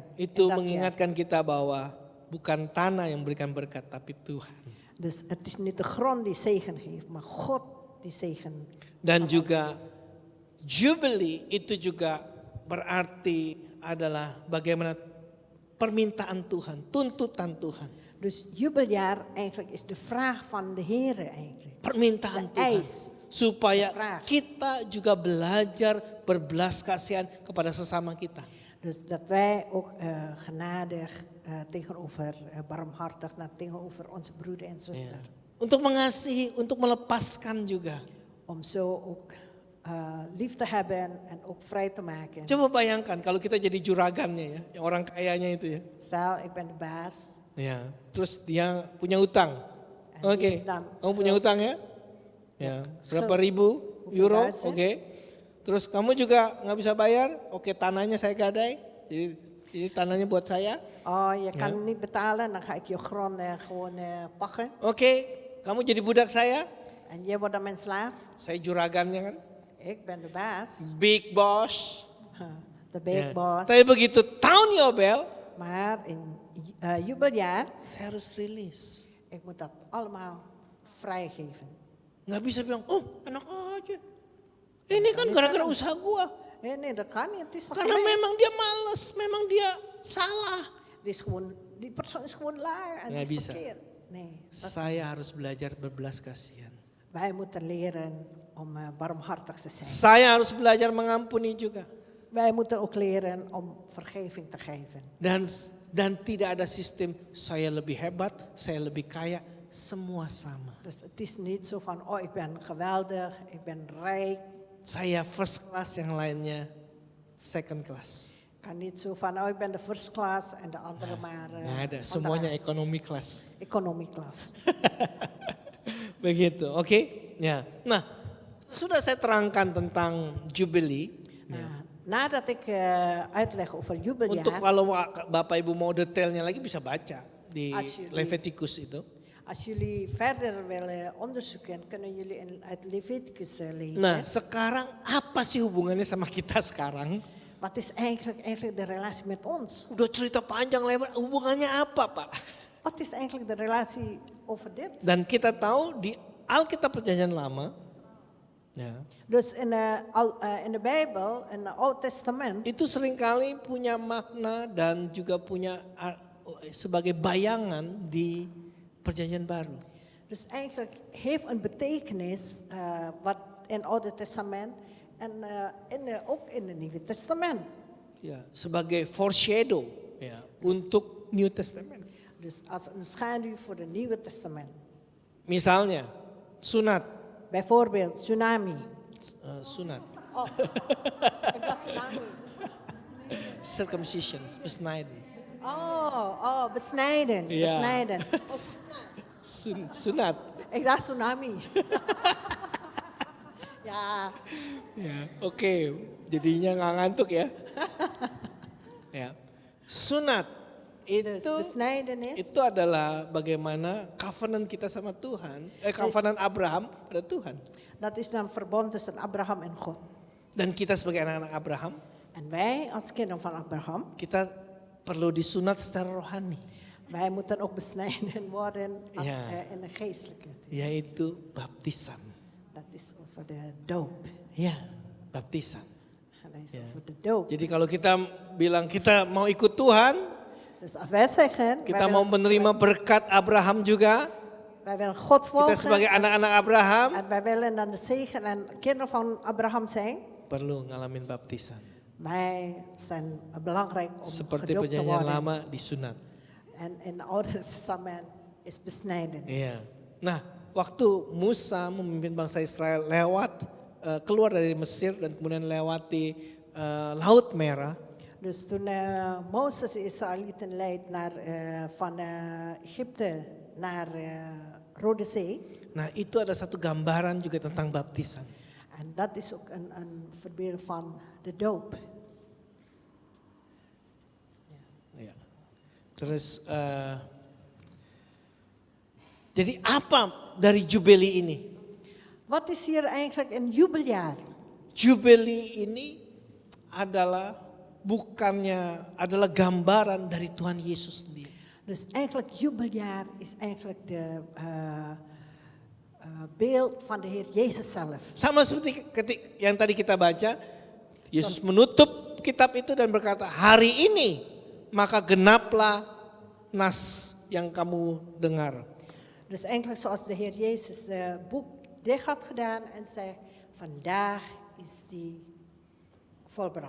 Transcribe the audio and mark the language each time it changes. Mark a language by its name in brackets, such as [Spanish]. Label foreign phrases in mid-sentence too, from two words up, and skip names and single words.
[Dutch] in [Indonesian] Itu [Dutch] dat jaar. [Indonesian] mengingatkan kita bahwa bukan tanah yang memberikan berkat, tapi Tuhan. [Dutch] Dus het is niet de grond die zegen geeft, maar God die zegen. [Indonesian] Dan juga Jubilee itu juga berarti adalah bagaimana permintaan Tuhan, tuntutan Tuhan. [Dutch] Dus jubeljaar eigenlijk is de vraag van de Heer eigenlijk. [Indonesian] Permintaan [Dutch] De [Indonesian] Tuhan. [Dutch] eis. [Indonesian] Supaya [Dutch] Vraag. [Indonesian] kita juga belajar berbelas kasihan kepada sesama kita. [Dutch] Dus dat wij ook genadig tegenover, barmhartig tegenover onze broeder en zuster. [Indonesian] Untuk mengasihi, untuk melepaskan juga. [Dutch] Om zo ook lief te hebben en ook vrij te maken. [Indonesian] Coba bayangkan kalau kita jadi juragannya ya, yang orang kayanya itu ya. [Dutch] Stel, ik ben de baas. [Indonesian] Ya, terus dia punya utang. [Dutch] En [Indonesian] Oke, [Dutch] die heeft dan [Indonesian] kamu punya [Dutch] schuld. [Indonesian] utang ya? Ya, berapa [Dutch] Schuld. [Indonesian] ribu [Dutch] Hoeveel euro? duizend? [Indonesian] Oke. Terus kamu juga nggak bisa bayar? Oke, tanahnya saya gadai. Jadi tanahnya buat saya. [Dutch] Oh, je kan het niet betalen, dan ga ik je grond gewoon pakken. [Indonesian] Oke, kamu jadi budak saya. [Dutch] En jij wordt dan mijn slaaf. [Indonesian] Saya juragannya kan. [Dutch] Ik ben de baas. [English] Big boss. [Dutch] De big [Indonesian] Ya. [Dutch] boss. [Indonesian] Tapi begitu tahun Yobel, [Dutch] Maar in jubeljaar, [Indonesian] saya harus rilis. [Dutch] ik moet dat allemaal vrijgeven. [Indonesian] Nggak bisa bilang, oh enak aja. Ini kan gara-gara usaha gua. [Dutch] Nee, dat kan niet. Het is toch [Indonesian] Karena [Dutch] gelijk? [Indonesian] memang dia males, memang dia salah. [Dutch] Die persoon is gewoon laar en [Indonesian] Nggak [Dutch] die is [Indonesian] bisa. [Dutch] verkeerd. Nee, [Indonesian] Saya harus belajar berbelas kasihan. [Dutch] wij moeten leren om barmhartig te zijn. [Indonesian] Saya harus belajar mengampuni juga. [Dutch] Wij moeten ook leren om vergeving te geven. [Indonesian] Dan tidak ada sistem saya lebih hebat, saya lebih kaya, semua sama. [Dutch] Dus het is niet zo van, oh ik ben geweldig, ik ben rijk. [Indonesian] Saya [English] first class, [Indonesian] yang lainnya [English] second class. [Dutch] Kan niet zo van, oh ik ben de [English] first class [Dutch] en de andere maar [Indonesian] Nggak ada, semuanya [English] economy class. economy class. [Indonesian] Begitu, oke? Ya. Nah, sudah saya terangkan tentang Jubilee. [Dutch] Nou, Nadat ik uitleg over [Indonesian] Untuk [Dutch] jubeljaar, [Indonesian] kalau Bapak Ibu mau detailnya lagi bisa baca di [Dutch] Alsjeblieft. [Indonesian] Leviticus itu. [Dutch] als jullie verder willen onderzoeken, kunnen jullie uit Leviticus lezen. [Indonesian] Nah, sekarang apa sih hubungannya sama kita sekarang? [Dutch] Wat is eigenlijk de relatie met ons? [Indonesian] Udah cerita panjang lebar, hubungannya apa, Pak? [Dutch] Wat is eigenlijk de relatie over dit? [Indonesian] Dan kita tahu di Alkitab Perjanjian Lama, ya, [Dutch] Dus in de Bijbel, in het Oude Testament, [Indonesian] itu seringkali punya makna dan juga punya sebagai bayangan di Perjanjian Baru. [Dutch] dus eigenlijk heeft een betekenis wat in het Oude Testament en ook in het Nieuwe Testament. [Indonesian] Ya, sebagai foreshadow ya, untuk [English] New Testament. [Dutch] Dus als een schaduw voor het Nieuwe Testament. [Indonesian] Misalnya, sunat. [Dutch] Bijvoorbeeld tsunami. [Indonesian] Sunat. [Dutch] Oh, ik dacht tsunami. Circumcision, besnijden. Oh, besnijden. Ja. Besnijden. [Indonesian] Sunat. [Dutch] Ik dacht tsunami. Ja, [Indonesian] Ya, oke. Jadinya nggak ngantuk ya. Ya. Sunat [Dutch] dus [Indonesian] itu [Dutch] besnijdenis. [Indonesian] itu adalah bagaimana covenant kita sama Tuhan, covenant Abraham pada Tuhan. [Dutch] Dat is dan verbond tussen Abraham en God. [Indonesian] Dan kita sebagai anak-anak Abraham, [Dutch] En wij als kinderen van Abraham, [Indonesian] kita perlu disunat secara rohani, [Dutch] wij moeten ook besnijden worden als, Ja. in de geestelijkheid. [Indonesian] yaitu baptisan. [Dutch] Dat is over de doop. [Indonesian] Ya, baptisan. [Dutch] Dat is Ja. over de doop. [Indonesian] Jadi kalau kita bilang kita mau ikut Tuhan, [Dutch] Dus als wij zeggen, [Indonesian] kita mau menerima berkat Abraham juga, [Dutch] wij willen God [Indonesian] kita [Dutch] volgen. [Indonesian] sebagai anak-anak Abraham [Dutch] En wij willen dan de zegen en kinderen van Abraham zijn. [Indonesian] perlu ngalamin baptisan. [Dutch] Wij zijn belangrijk om [Indonesian] Seperti [Dutch] gedoopt te [Indonesian] perjanjian [Dutch] worden. [Indonesian] lama disunat. En in het Oude Testament is besnijden. Iya. Nah, waktu Musa memimpin bangsa Israel keluar dari Mesir dan kemudian lewati Laut Merah, [Dutch] Dus toen Mozes de Israëlieten leidt van Egypte naar Rode Zee. [Indonesian] nah itu ada satu gambaran juga tentang baptisan. [Dutch] En dat is ook een verbeelding van de doop. [Indonesian] Ya. Terus, jadi apa dari Jubeli ini? [Dutch] Wat is hier eigenlijk een jubeljaar? [Indonesian] Jubeli ini adalah gambaran dari Tuhan Yesus sendiri. [Dutch] Dus eigenlijk jubeljaar is eigenlijk de beeld van de Heer Jezus zelf. [Indonesian] Sama seperti yang tadi kita baca, Yesus menutup kitab itu dan berkata, hari ini maka genaplah nas yang kamu dengar. [Dutch] Dus eigenlijk zoals de Heer Jezus het boek dicht had gedaan en zei, vandaag is die volbracht.